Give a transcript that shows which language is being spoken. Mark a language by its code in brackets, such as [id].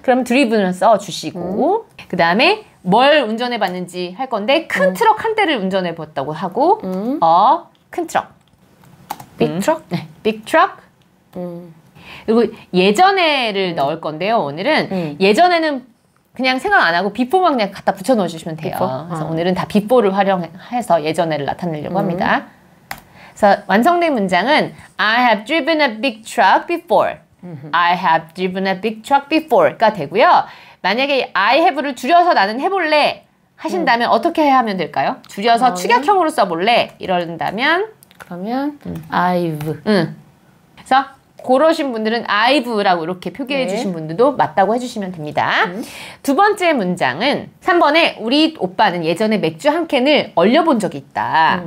[ko] 그럼 driven을 써주시고 그 다음에 뭘 운전해 봤는지 할 건데 큰 트럭 한 대를 운전해 봤다고 하고 큰 트럭 [en] big truck. 네, big truck. [ko] 그리고 예전에를 넣을 건데요. 오늘은 예전에는 그냥 생각 안 하고 before만 그냥 갖다 붙여 넣어주시면 돼요. [en] before? [ko] 그래서 오늘은 다 before를 활용해서 예전에를 나타내려고 합니다. 그래서 완성된 문장은 [en] I have driven a big truck before. I have driven a big truck before가 [ko] 되고요. 만약에 I have를 줄여서 나는 해볼래 하신다면 어떻게 하면 될까요? 줄여서 축약형으로 써볼래 이런다면 그러면 [en] I've. [ko] 그래서 그러신 분들은 I've라고 이렇게 표기해 네. 주신 분들도 맞다고 해주시면 됩니다. 두 번째 문장은 3번에 우리 오빠는 예전에 맥주 한 캔을 얼려본 적이 있다.